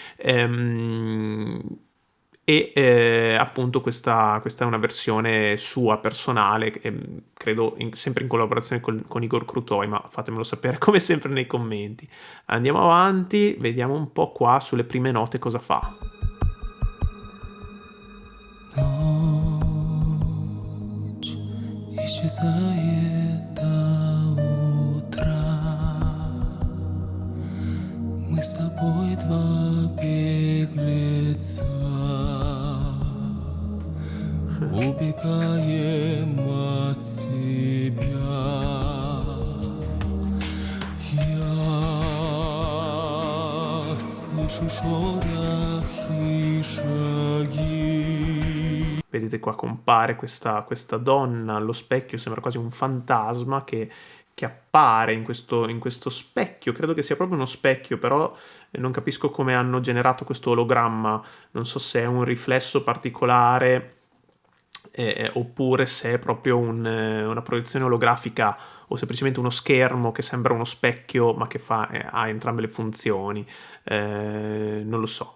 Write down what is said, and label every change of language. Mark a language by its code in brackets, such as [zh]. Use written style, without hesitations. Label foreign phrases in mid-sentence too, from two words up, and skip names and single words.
[it] Appunto questa è una versione sua personale, credo sempre in collaborazione con Igor Krutoi, ma fatemelo sapere come sempre nei commenti. Andiamo avanti, vediamo un po' qua sulle prime note cosa fa. [ru] Ночь исчезает до утра. Мы с тобой два беглеца, убегаем от себя. Я слышу шорох и шаги. [it] Vedete qua compare questa donna allo specchio, sembra quasi un fantasma che appare in questo specchio, credo che sia proprio uno specchio, però non capisco come hanno generato questo ologramma, non so se è un riflesso particolare oppure se è proprio una proiezione olografica o semplicemente uno schermo che sembra uno specchio ma che ha entrambe le funzioni, non lo so.